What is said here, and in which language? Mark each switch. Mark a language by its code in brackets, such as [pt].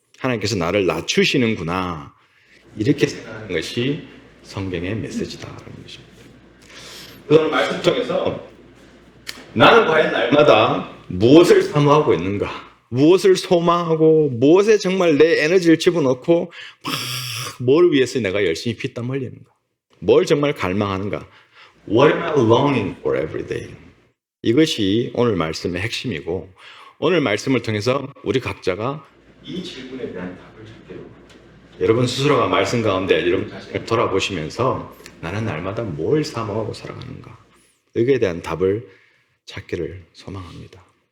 [ko] 하나님께서 나를 낮추시는구나. 이렇게 생각하는 것이 성경의 메시지다라는 것입니다. 오늘 말씀 통해서 나는 과연 날마다 무엇을 사모하고 있는가? 무엇을 소망하고 무엇에 정말 내 에너지를 집어넣고 뭘 위해서 내가 열심히 피땀 흘리는가? 뭘 정말 갈망하는가? [en] What am I longing for every day? [ko] 이것이 오늘 말씀의 핵심이고 오늘 말씀을 통해서 우리 각자가 이 질문에 대한 답을 찾기로 여러분 스스로가 말씀 가운데 여러분 자신을 돌아보시면서 나는 날마다 뭘 사모하고 살아가는가? 여기에 대한 답을 찾기를 소망합니다.